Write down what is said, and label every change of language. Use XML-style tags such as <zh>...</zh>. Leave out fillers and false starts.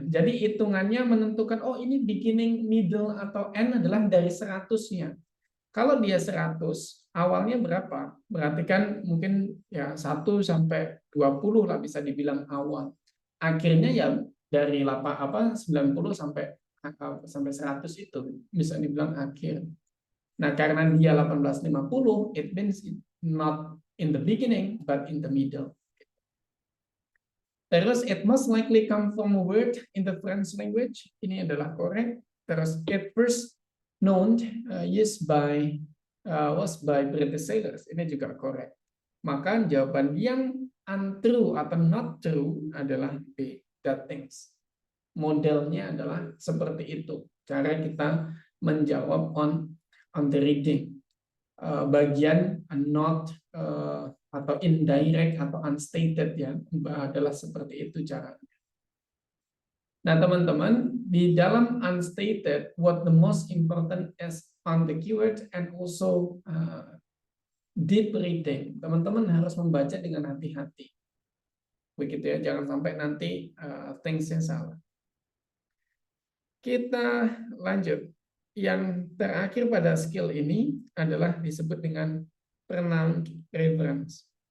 <id>Jadi hitungannya menentukan, oh ini beginning, middle, atau end adalah dari 100-nya. Kalau dia 100, awalnya berapa? Berarti kan mungkin ya 1 sampai 20 lah bisa dibilang awal. Akhirnya ya dari 90 sampai 100 itu bisa dibilang akhir. Nah, karena dia 1850,</id> <en>it means not in the beginning, but in the middle.</en> <id>Terus,</id> <en>it most likely come from a word in the French language.</en> <id>Ini adalah</id> <en>correct.</en> <id>Terus,</id> <en>it first known used by was by British sailors.</en> <id>Ini juga correct. Maka jawaban yang untrue atau not true adalah B, that things. Modelnya adalah seperti itu. Cara kita menjawab</id> <en>on the reading.</en> <id>Bagian not atau indirect atau unstated ya adalah seperti itu caranya. Nah, teman-teman, di dalam unstated,</id> <en>what the most important is on the keyword and also deep reading.</en> <id>Teman-teman harus membaca dengan hati-hati. Begitu ya, jangan sampai nanti things-nya salah. Kita lanjut. Yang terakhir pada skill ini adalah disebut dengan pronoun reference.</id>